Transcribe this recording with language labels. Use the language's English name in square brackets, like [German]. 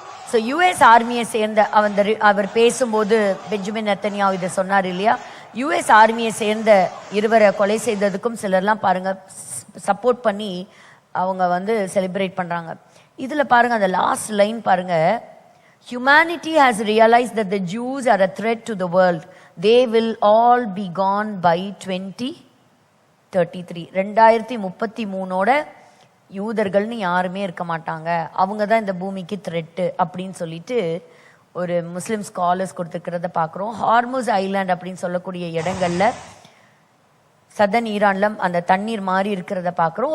[Tamil] So US ஆர்மியை சேர்ந்த அவர் பேசும்போது Benjamin Netanyahu இதை சொன்னார் இல்லையா, யுஎஸ் ஆர்மியை சேர்ந்த இருவரை கொலை செய்ததுக்கும் சிலர்லாம் பாருங்க சப்போர்ட் பண்ணி அவங்க வந்து செலிப்ரேட் பண்றாங்க. இதுல பாருங்க அந்த லாஸ்ட் லைன் பாருங்க, [English] humanity has realized that the Jews are a threat to the world. They will all be gone by 2033. [Tamil] 2033ஓட யூதர்கள்னு யாருமே இருக்க மாட்டாங்க, அவங்க தான் இந்த பூமிக்கு த்ரெட்டு அப்படின்னு சொல்லிட்டு ஒரு முஸ்லிம் ஸ்காலர்ஸ் கொடுத்துருக்கிறத பார்க்குறோம். ஹார்முஸ் ஐலாண்ட் அப்படின்னு சொல்லக்கூடிய இடங்கள்ல சதன் ஈரான்ல அந்த தண்ணீர் மாதிரி இருக்கிறத பார்க்குறோம்.